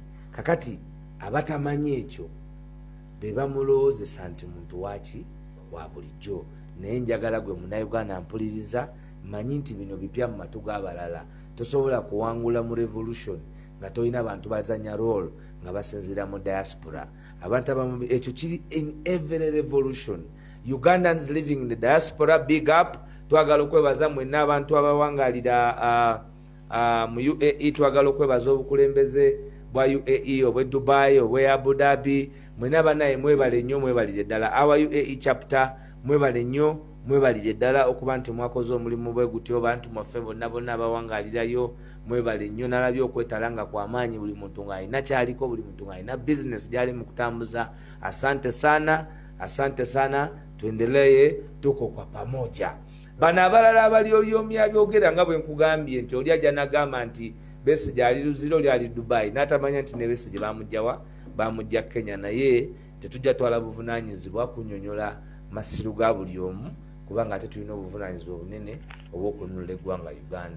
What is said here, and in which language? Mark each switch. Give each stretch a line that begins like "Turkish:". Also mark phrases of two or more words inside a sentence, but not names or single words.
Ganda: Kakati abatamanyi ekyo be bamulowoozesa nti muntu waki wa bulijjo. Naye njagala gwe Munnayuganda mpuliriza, manyi nti bino bipya mu matu g'abalala. Tosobola kuwangula mu revolution nga tolina bantu bazanya role nga basinzira mu diaspora. Abantu abamu ekyo kiri
English: in every revolution. Ugandans living in the diaspora, big up.
Ganda: Twagala okwebaza mwenna abantu abawangalira mu UAE, twagala okwebaza obukulembeze bwa UAE obwe Dubai obwe Abu Dhabi. Mwenna banaye mwebale nnyo, mwebalire ddala. Awa UAE chapter mwebale nnyo, mwebalire ddala okuba nti mwakoze omulimu bwe gutyo. Bantu mwaffe bonna abawangalirayo mwebale nnyo. Nalabye okwetalanga kwa maanyi, buli muntu ng'alina kyaliko, buli muntu ng'alina business gyali mu kutambuza.
Swahili: Asante sana, tuendelee, tuko kwa pamoja.
Ganda: Bano abalala abalyolyomya byogera nga bwe nkugambye nti oli ajja n'agamba nti Besigye ali luziro lyali Dubai, n'atamanya nti ne Besigye bamujja Kenya. Naye tetujja twala buvunaanyizibwa kunnyonnyola masiru ga buli omu, kubanga ate tulina obuvunaanyizibwa obunene obw'okununula eggwanga Uganda.